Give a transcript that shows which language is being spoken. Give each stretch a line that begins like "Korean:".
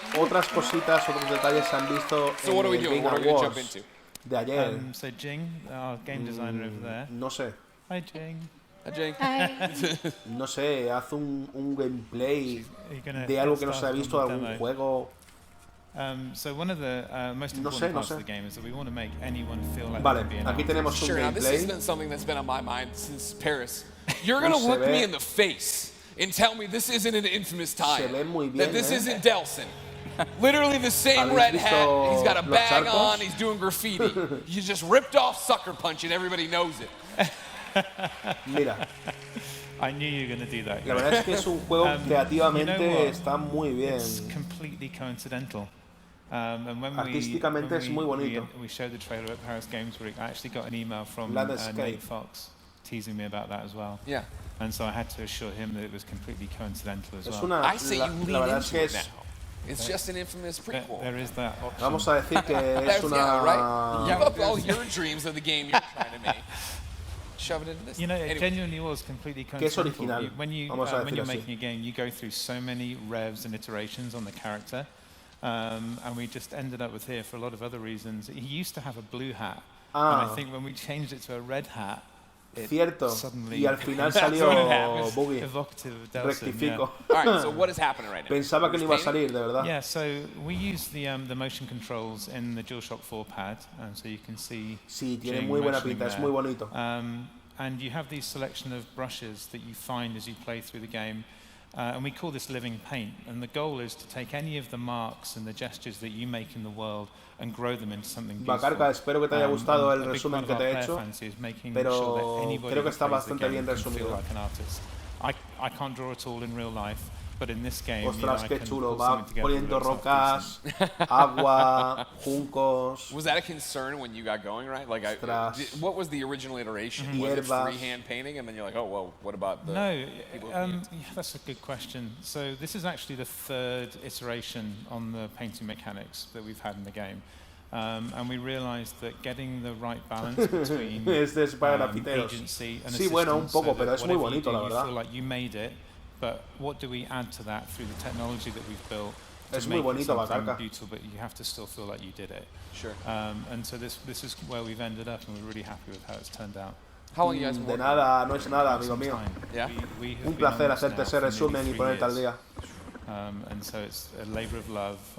Spanish: Otras cositas, otros detalles se han visto en el Game Awards de ayer.
English: So Jing, our game designer over there.
Spanish: No sé.
English: Hi Jing.
Spanish: No sé, haz un gameplay de algo que no se ha visto, de algún juego.
English: So one of the most important parts of the game is that we want to make anyone feel like
Spanish: vale, aquí tenemos un gameplay.
English: Now, this has been something that's been on my mind since Paris. You're going to look me in the face and tell me this isn't an Infamous tie, that this isn't Delson. Literally the same red hat, he's got a bag on, he's doing graffiti. You just ripped off Sucker Punch and everybody knows it.
Spanish: Mira,
English: I knew you were going to do that.
Spanish: La verdad es que es un juego creativamente está muy bien.
English: It's completely coincidental. And when
Spanish: Artísticamente es muy bonito.
English: We showed the trailer at Paris Games Week. I actually got an email from Nate Fox teasing me about that as well. Yeah. And so I had to assure him that it was completely coincidental as well. I say you lean into it now. It's just an Infamous prequel. There is that option.
Spanish: Vamos a decir que es una...
English: right? Give up all your dreams of the game you're trying to make. Shove it into this. You know, it genuinely was completely coincidental. When you're making a game, you go through so many revs and iterations on the character, and we just ended up with here for a lot of other reasons. He used to have a blue hat, and I think when we changed it to a red hat,
Spanish: cierto. Y al final salió Boogie. Rectifico.
English: All right, so what is happening right now?
Spanish: Pensaba que no iba a salir, de verdad.
English: Yeah, so we use the motion controls in the DualShock 4 pad, so you can see.
Spanish: Sí, tiene muy buena pinta, es muy bonito.
English: And you have these selection of brushes that you find as you play through the game. And we call this living paint. And the goal is to take any of the marks and the gestures that you make in the world and grow them into something beautiful.
Spanish: Bacarca, espero que te haya gustado el resumen que te he hecho, pero creo que está bastante bien resumido.
English: I can't draw it all in real life, but in this game,
Spanish: ostras, qué chulo, va poniendo rocas, agua, juncos.
English: Was that a concern when you got going, right? Like, what was the original iteration? Was it freehand painting, and then you're like, oh, well, what about the people? Yeah, that's a good question. So this is actually the third iteration on the painting mechanics that we've had in the game. And we realized that getting the right balance between agency and
Spanish: sí, bueno, un poco, pero es muy bonito, la verdad.
English: You feel like you made it, but what do we add to that through the technology that we've built
Spanish: es muy bonito, Bacarca.
English: Beautiful, but you have to still feel like you did it. Sure. And so this is where we've ended up, and we're really happy with how it's turned out. How long you guys been
Spanish: De nada, no es nada, amigo mío.
English: Yeah.
Spanish: Un placer hacerte ese resumen y ponerte al día.
English: And so it's a labor of love.